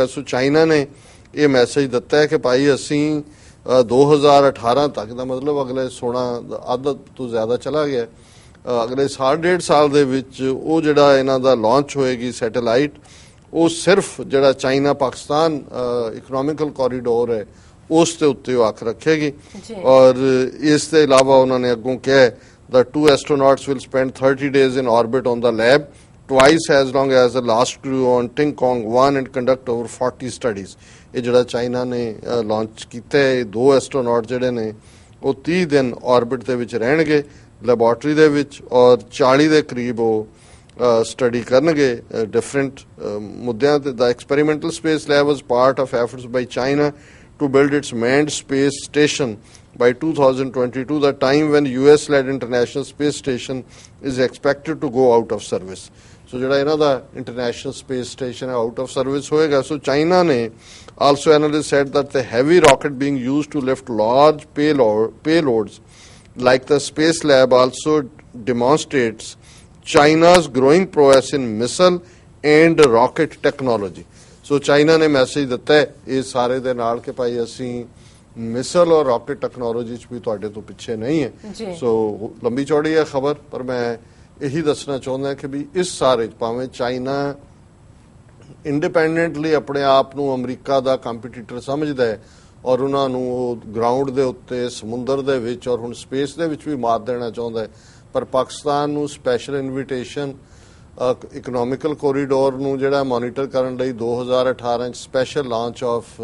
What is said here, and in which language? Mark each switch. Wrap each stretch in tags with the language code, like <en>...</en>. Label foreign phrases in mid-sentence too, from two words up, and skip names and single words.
<pa>ਸੋ ਚਾਈਨਾ ਨੇ ਇਹ ਮੈਸੇਜ ਦਿੱਤਾ ਹੈ ਕਿ ਭਾਈ ਅਸੀਂ 2018 ਤੱਕ ਦਾ ਮਤਲਬ ਅਗਲੇ 16 ਅੱਧ ਤੋਂ ਜ਼ਿਆਦਾ ਚਲਾ ਗਿਆ ਅਗਲੇ 1.5 ਸਾਲ ਦੇ ਵਿੱਚ ਉਹ ਜਿਹੜਾ ਇਹਨਾਂ ਦਾ ਲਾਂਚ ਹੋਏਗੀ ਸੈਟੇਲਾਈਟ ਉਹ ਸਿਰਫ ਜਿਹੜਾ ਚਾਈਨਾ ਪਾਕਿਸਤਾਨ ਇਕਨੋਮਿਕਲ ਕੋਰੀਡੋਰ ਹੈ ਉਸ ਦੇ ਉੱਤੇ ਉਹ ਅੱਖ ਰੱਖੇਗੀ ਔਰ ਇਸ ਦੇ ਇਲਾਵਾ ਉਹਨਾਂ ਨੇ ਅੱਗੋਂ ਕਿਹਾ</pa> <en>the 2 astronauts will spend 30 days in orbit on the lab twice as long as the last crew on Tiangong 1 and conduct over 40 studies.</en> <pa>ਇਹ ਜਿਹੜਾ ਚਾਈਨਾ ਨੇ ਲਾਂਚ ਕੀਤਾ ਹੈ 2 ਐਸਟਰੋਨੌਟ ਜਿਹੜੇ ਨੇ ਉਹ 30 ਦਿਨ ਆਰਬਿਟ ਦੇ ਵਿੱਚ ਰਹਿਣਗੇ ਲੈਬੋਰਟਰੀ ਦੇ ਵਿੱਚ ਔਰ 40 ਦੇ ਕਰੀਬ ਉਹ ਸਟੱਡੀ ਕਰਨਗੇ ਡਿਫਰੈਂਟ ਮੁੱਦਿਆਂ ਤੇ।</pa> <en>The experimental space lab was part of efforts by China to build its manned space station by 2022, the time when US-led International Space Station is expected to go out of service.</en> <pa>So ਜਿਹੜਾ ਇਹਨਾਂ ਦਾ International Space Station ਹੈ</pa> <en>out of service</en> <pa>ਹੋਏਗਾ.</pa> <en>So China ਨੇ also analysts said that the heavy rocket being used to lift large payloads like the Space Lab also demonstrates China's growing prowess in missile and rocket technology.</en> <pa>ਸੋ ਚਾਈਨਾ ਨੇ ਮੈਸੇਜ ਦਿੱਤਾ ਹੈ ਇਸ ਸਾਰੇ ਦੇ ਨਾਲ ਕਿ ਭਾਈ ਅਸੀਂ ਮਿਸਲ ਔਰ ਰਾਕਟ ਟੈਕਨੋਲੋਜੀ 'ਚ ਵੀ ਤੁਹਾਡੇ ਤੋਂ ਪਿੱਛੇ ਨਹੀਂ ਹੈ। ਸੋ ਲੰਬੀ ਚੌੜੀ ਹੈ ਖਬਰ, ਪਰ ਮੈਂ ਇਹੀ ਦੱਸਣਾ ਚਾਹੁੰਦਾ ਕਿ ਵੀ ਇਸ ਸਾਰੇ 'ਚ ਭਾਵੇਂ ਚਾਈਨਾ ਇੰਡੀਪੈਂਡੈਂਟਲੀ ਆਪਣੇ ਆਪ ਨੂੰ ਅਮਰੀਕਾ ਦਾ ਕੰਪੀਟੀਟਰ ਸਮਝਦਾ ਹੈ ਔਰ ਉਹਨਾਂ ਨੂੰ ਉਹ ਗਰਾਊਂਡ ਦੇ ਉੱਤੇ, ਸਮੁੰਦਰ ਦੇ ਵਿੱਚ ਔਰ ਹੁਣ ਸਪੇਸ ਦੇ ਵਿੱਚ ਵੀ ਮਾਤ ਦੇਣਾ ਚਾਹੁੰਦਾ ਹੈ, ਪਰ ਪਾਕਿਸਤਾਨ ਨੂੰ</pa> <en>special invitation economical corridor</en> <pa>ਨੂੰ ਜਿਹੜਾ ਮੋਨੀਟਰ ਕਰਨ ਲਈ 2018 'ਚ</pa> <en>special launch of</en>